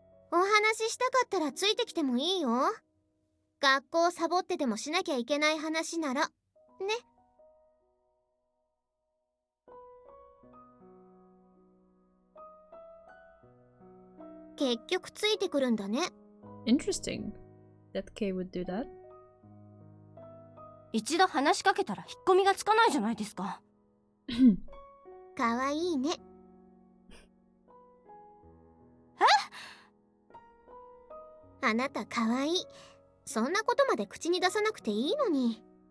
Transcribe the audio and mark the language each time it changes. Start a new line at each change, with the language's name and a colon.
Japanese: お話ししたかったらついてきてもいいよ。学校サボってでもしなきゃいけない話ならね。結局ついてくるんだね。
English: Interesting that Kay would do that.
Japanese: 一度話しかけたら引っ込みがつかないじゃないですか。かわいいね。あなたかわいい。そんなことまで口に出さなくていいのに。